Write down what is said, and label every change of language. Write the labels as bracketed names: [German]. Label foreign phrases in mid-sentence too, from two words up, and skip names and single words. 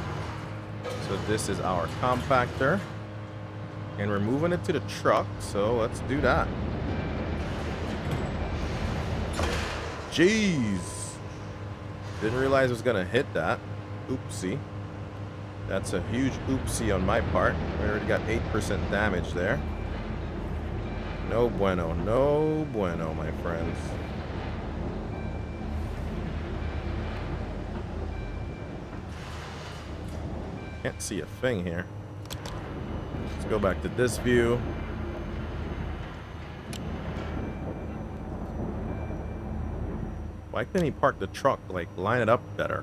[English] So this is our compactor. And we're moving it to the truck, so let's do that. Jeez. Didn't realize it was gonna hit that. Oopsie. That's a huge oopsie on my part. We already got 8% damage there. [Spanish] No bueno, no bueno, [English] my friends. Can't see a thing here. Let's go back to this view. Why couldn't he park the truck, like, line it up better?